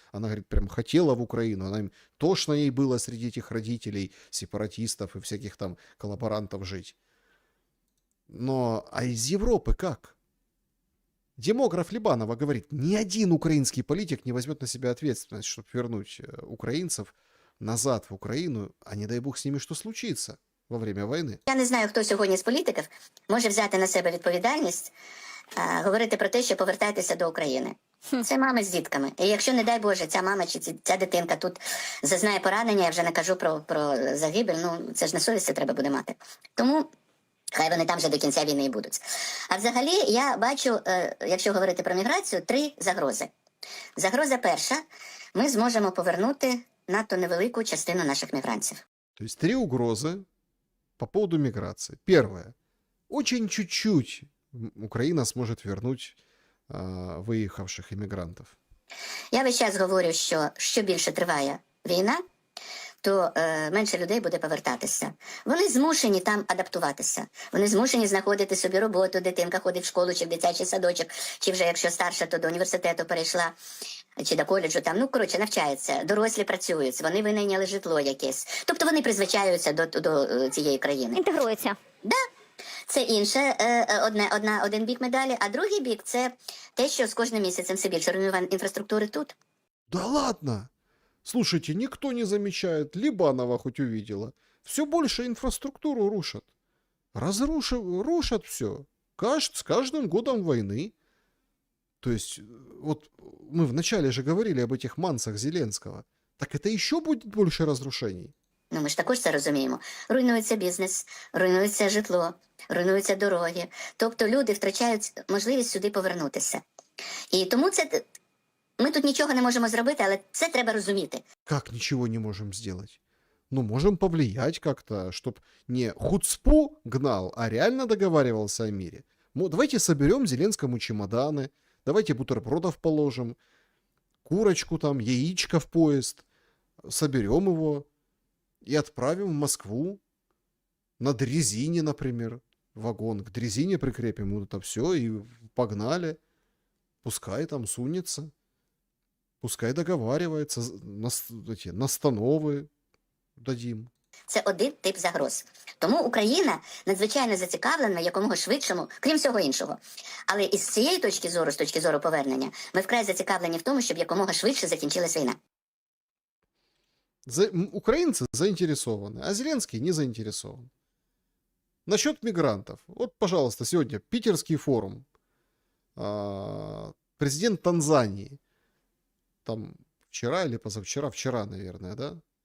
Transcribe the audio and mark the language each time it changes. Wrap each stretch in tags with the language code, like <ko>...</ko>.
<ru>Она, говорит, прям хотела в Украину. Она тошно ей было среди этих родителей, сепаратистов и всяких там коллаборантов жить. А из Европы как? Демограф Либанова говорит, ни один украинский политик не возьмет на себя ответственность, чтобы вернуть украинцев назад в Україну, а не дай Бог</ru> <uk>з ними що</uk> <ru>случиться во время війни.</ru> <uk>Я не знаю, хто сьогодні з політиків може взяти на себе відповідальність, говорити про те, що повертайтеся до України. Це мами з дітками. І якщо, не дай Боже, ця мама чи ця дитинка тут зазнає поранення, я вже не кажу про загибель, це ж на совісті треба буде мати. Тому хай вони там вже до кінця війни і будуть. А взагалі я бачу, якщо говорити про міграцію, 3 загрози. Загроза перша – ми зможемо повернути надто невелику частину наших мигрантов.</uk> <ru>То есть 3 угрозы по поводу миграции. Первое. Очень чуть-чуть Украина сможет вернуть виїхавших иммигрантов.</ru> <uk>Я весь час говорю, що більше триває війна, то менше людей буде повертатися. Вони змушені там адаптуватися. Вони змушені знаходити собі роботу, дитинка ходить в школу чи в дитячий садочок, чи вже якщо старша, то до університету перейшла, чи до коледжу там, навчаються, дорослі працюють, вони винайняли житло якесь. Тобто вони призвичаються до цієї країни. Інтегруються.</uk> <ru>Да.</ru> <uk>Це інше, один бік медалі, а другий бік – це те, що з кожним місяцем все більше руйнувань інфраструктури тут.</uk> <ru>Да ладно! Слушайте, никто не замечает, Либанова хоть увидела. Все больше инфраструктуру рушат. Рушат все. С каждым годом войны. То есть, вот мы вначале же говорили об этих мансах Зеленского. Так это еще будет больше разрушений.</ru> <uk>Ми ж також це розуміємо. Руйнується бізнес, руйнується житло, руйнуються дороги. Тобто люди втрачають можливість сюди повернутися. І тому це Ми тут нічого не можемо зробити, але це треба розуміти.</uk> <ru>Как ничего не можем сделать? Ну, можем повлиять как-то, чтобы не хуцпу гнал, а реально договаривался о мире. Давайте соберем Зеленскому чемоданы, давайте бутербродов положим, курочку там, яичко в поезд, соберем его и отправим в Москву на дрезине, например, вагон. К дрезине прикрепим вот это все и погнали. Пускай там сунется, пускай договаривается, эти настановы дадим.</ru> <uk>Це один тип загроз. Тому Україна надзвичайно зацікавлена в якомога швидшому, крім всього іншого. Але із цієї точки зору, з точки зору повернення, ми вкрай зацікавлені в тому, щоб якомога швидше закінчилась війна.</uk> <ru>Украинцы заинтересованы, а Зеленский не заинтересован. Насчет мигрантов. Вот, пожалуйста, сегодня Питерский форум. Президент Танзании. Там вчера или вчера, наверное, да?</ru>